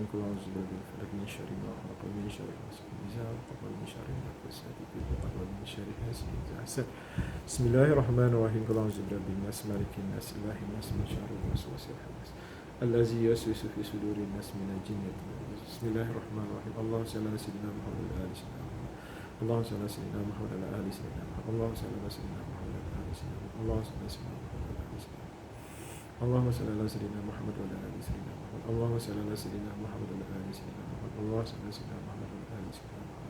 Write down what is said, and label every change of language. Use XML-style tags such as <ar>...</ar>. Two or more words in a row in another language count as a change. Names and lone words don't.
<ar>قل أعوذ برب الفلق من شر ما خلق من شر غاسق إذا وقب من شر النفاثات في العقد من شر حاسد إذا حسد. بسم الله الرحمن الرحيم قل أعوذ برب الناس ملك الناس إله الناس من شر الوسواس الخناس الذي يوسوس في صدور الناس من الجنة والناس. بسم الله الرحمن الرحيم. اللهم صل على سيدنا محمد وعلى آل سيدنا محمد. اللهم صل على سيدنا محمد وعلى آل سيدنا محمد. اللهم صل على سيدنا محمد وعلى آل سيدنا محمد. اللهم صل على سيدنا محمد وعلى آل سيدنا محمد. اللهم صل على سيدنا محمد وعلى آل سيدنا محمد. اللهم صل على سيدنا محمد وعلى آل سيدنا محمد. اللهم صل على سيدنا محمد وعلى آل سيدنا محمد.</ar>